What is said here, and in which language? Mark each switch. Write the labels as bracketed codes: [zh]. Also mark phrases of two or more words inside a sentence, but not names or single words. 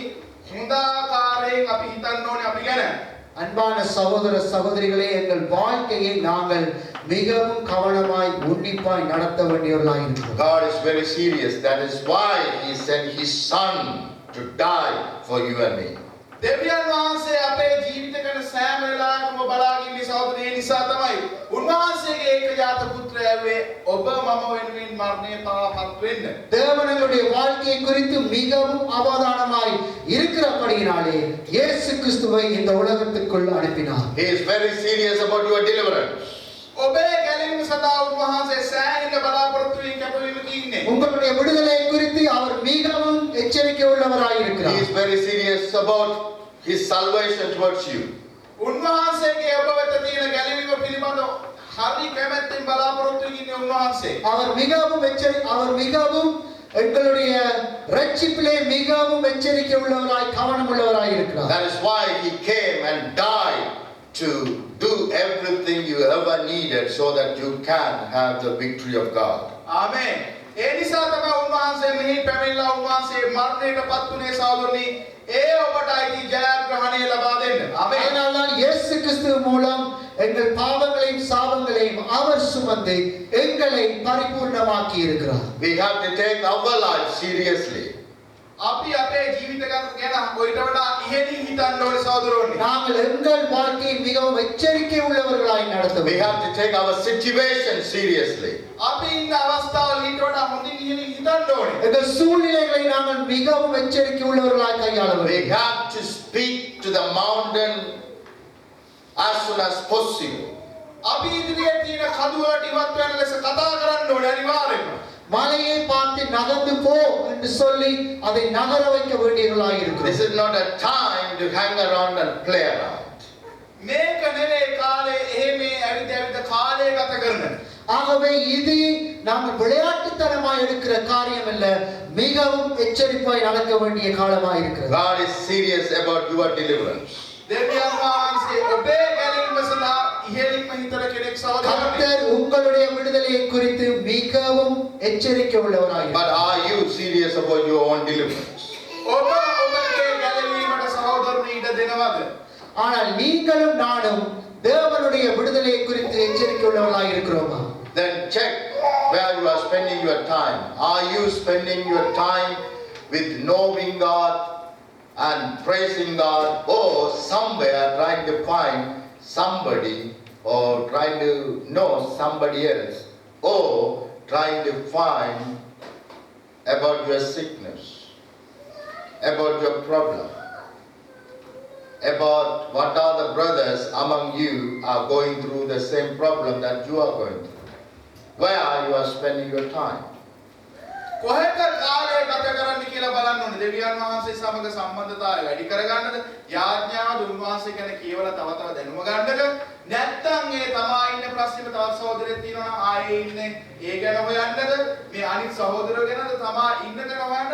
[si] හොඳාකාරයෙන් අපි හිතන්න ඕනේ අපි ගැන. [ta] அன்பான சகோதர சகோதரிகளே, எங்கள் வாழ்க்கையை நாங்கள் மிகவும் கவனமாய் உன்னிப்பாய் நடத்த வேண்டியவர்களாய் இருக்கிறோம். [en] God is very serious. That is why He sent His Son to die for you and me. [si] දෙවියන් වහන්සේ අපේ ජීවිත ගැන සෑම වෙලාවකම බලාගෙන ඉන්නේ සහෝදරනි. ඒ නිසා තමයි උන්වහන්සේගේ ඒකජාත පුත්‍රයා වේ ඔබ මම වෙනුවෙන් මරණයට පත් වෙන්න. [ta] தேவனுடைய வாழ்க்கையை குறித்து மிகவும் அவதானமாய் இருக்கிறபடியினாலே இயேசு கிறிஸ்துவை இந்த உலகத்துக்குள் அனுப்பினார். [en] He is very serious about your deliverance. [si] ඔබේ ගැලවීම සඳහා උන්වහන්සේ සෑහෙන බලාපොරොත්තුවෙන් කැපවීමක ඉන්නේ. [ta] உங்களுடைய விடுதலை குறித்து அவர் மிகவும் எச்சரிக்கை உள்ளவராய் [en] He [ta] இருக்கிறார். [en] is very serious about His salvation towards you. [si] උන්වහන්සේගේ ඔබ වෙත තියෙන ගැලවීම පිළිබඳව හරි කැමැත්තෙන් බලාපොරොත්තුවෙන් ඉන්නේ උන්වහන්සේ. [ta] அவர் மிகவும் எங்களுடைய ரட்சிப்பிலே மிகவும் எச்சரிக்கை உள்ளவராய் கவனம் உள்ளவராய் இருக்கிறார். [en] That is why He came and died to do everything you ever needed so that you can have the victory of God. [si] ආමේන්. ඒ නිසා තමයි උන්වහන්සේ මෙහි පැමිණලා උන්වහන්සේ මරණයට පත් වුණේ සහෝදරනි. ඒ ඔබට අයිති ජයග්‍රහණය ලබා දෙන්න. ආමේන්. [ta] அதனால்தான் இயேசு கிறிஸ்து மூலம் எங்கள் பாவங்களையும் சாபங்களையும் அவர் சுமந்து எங்களை பரிபூர்ணமாக்கி இருக்கிறார். [en] We have to take our life seriously. [si] අපි අපේ ජීවිත ගැන කොයිට වඩා ඉහෙලින් හිතන්න ඕනේ සහෝදරෝනි. [ta] நாங்கள் எங்கள் வாழ்க்கையை மிகவும் எச்சரிக்கை உள்ளவர்களாய் நடத்த [en] We [ta] வேண்டும். [en] have to take our situation seriously. [si] අපි ඉන්න අවස්ථාවල ඊට වඩා හොඳින් ඉහෙලින් හිතන්න ඕනේ. [ta] எங்கள் சூழ்நிலைகளை நாங்கள் மிகவும் எச்சரிக்கை உள்ளவர்களாய் கையாள [en] We [ta] வேண்டும். [en] have to speak to the mountain as soon as possible. [si] අපි ඉදිරියේ තියෙන කඳුවලට ඉවත් වෙන ලෙස කතා කරන්න ඕනේ අනිවාර්යයෙන්ම. [ta] மலையை பார்த்து நகர்ந்து போ என்று சொல்லி அதை நகர வைக்க வேண்டியவர்களாய் [en] This [ta] இருக்கிறோம். [en] is not a time to hang around and play around. [si] මේක නෙවෙයි කාලේ එහෙම ඇවිත් කාලය ගත කරන. [ta] ஆகவே இது நாங்கள் விளையாட்டுத்தனமாய் எடுக்கிற காரியம் அல்ல, மிகவும் எச்சரிப்பாய் நடக்க வேண்டிய காலமாய் இருக்கிறது. [en] God is serious about your deliverance. [si] දෙවියන් වහන්සේ ඔබේ ගැලවීම සඳහා ඉහෙලින්ම හිතන කෙනෙක් සහෝදරනි. [ta] கர்த்தர் உங்களுடைய விடுதலையை குறித்து மிகவும் எச்சரிக்கை உள்ளவராய் [en] But are you serious about your own deliverance? [si] ඔබ ඔබගේ ගැලවීමට සහෝදරනි ඉඩ දෙනවද? [ta] ஆனால் நீங்களும் நானும் தேவனுடைய விடுதலையை குறித்து எச்சரிக்கை உள்ளவர்களாய் இருக்கிறோமா? [en] Then check where you are spending your time. Are you spending your time with knowing God and praising God, or somewhere trying to find somebody, or trying to know somebody else, or trying to find about your sickness, about your problem, about what other brothers among you are going through the same problem that you are going through? Where you are spending your time? [si] කොහෙද කාලය ගත කරන්න කියලා බලන්න ඕනේ. දෙවියන් වහන්සේ සමග සම්බන්ධතාවය වැඩි කරගන්නද? යාඥාව උන්වහන්සේ ගැන කියවලා තව තව දැනුම ගන්නද? නැත්නම් ඒ තමා ඉන්න ප්‍රශ්නෙම තවත් සහෝදරයෙක් තියෙනවා නම් ආයේ ඉන්නේ ඒ ගැන හොයන්නද? මේ අනිත් සහෝදරයෝ ගැනද තමා ඉන්න ගැන හොයන්නද?